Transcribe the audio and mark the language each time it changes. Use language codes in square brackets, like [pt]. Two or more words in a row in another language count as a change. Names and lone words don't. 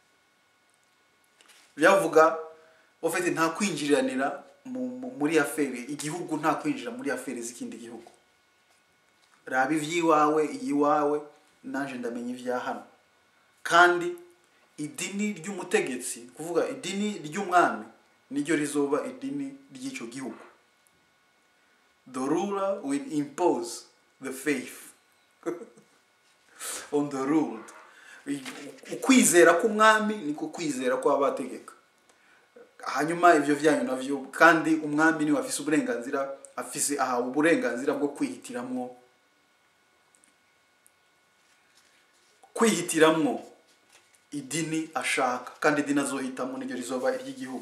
[rn] Byavuga ofete nta kwinjiriranira muri affaire igihugu, nta kwinjira muri affaire z'ikindi gihugu. Raba ivyiwawe iyiwawe nanje ndamenya ivya hano. Kandi idini ry'umutegetsi kuvuga idini ry'umwami niryo rizoba idini ry'ico gihugu. [en] The ruler will impose the faith on the ruled. [rn] Ukwizera k'umwami niko kwizera kw'abategeka. Hanyuma ivyo vyanyu navyo kandi umwami ni wafise uburenganzira, afise ahawe uburenganzira bwo kwihitiramwo idini ashaka, kandi idini azohitamo niryo rizoba iry'igihugu.